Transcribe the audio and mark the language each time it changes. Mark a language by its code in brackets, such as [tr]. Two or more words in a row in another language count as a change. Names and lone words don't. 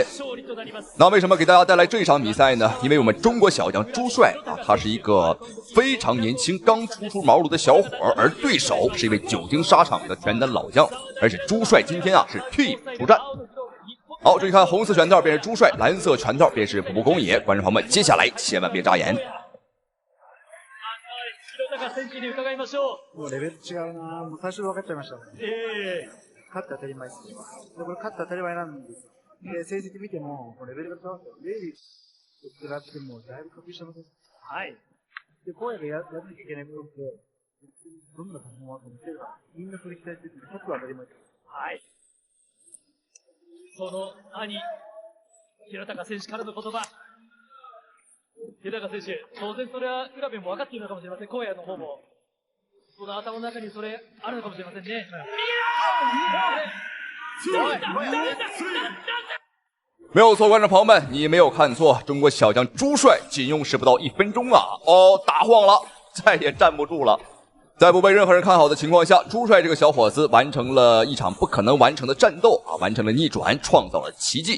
[zh] 那为什么给大家带来这场比赛呢？因为我们中国小将朱帅啊，他是一个非常年轻、刚初茅庐的小伙，而对手是一位久经沙场的拳坛老将，而且朱帅今天啊是替补出战。好，注意看，红色拳套便是朱帅，蓝色拳套便是步步公野。观众朋友们，接下来千万别眨眼。 [ja] もうレベル違うな。もう最初分かっちゃいました。勝って当たり前です。でこれ勝って当たり前なんですよ。で成績見てもレベルが違うんですよ。レイリーと比べてもだいぶ格下の選手。はい。で荒野がやらなきゃいけないことってどんなパフォーマンスを見せるか。みんなそれ期待してて勝つは当たり前です。はい。その兄、平高選手からの言葉。平高選手、当然それは浦部も分かっているのかもしれません。荒野の方も。その頭の中にそれあるのかもしれませんね。 [zh] 没有错，观众朋友们，你没有看错，中国小将朱帅仅用时不到1分钟啊，哦，打晃了，再也站不住了。在不被任何人看好的情况下，朱帅这个小伙子完成了一场不可能完成的战斗啊，完成了逆转，创造了奇迹。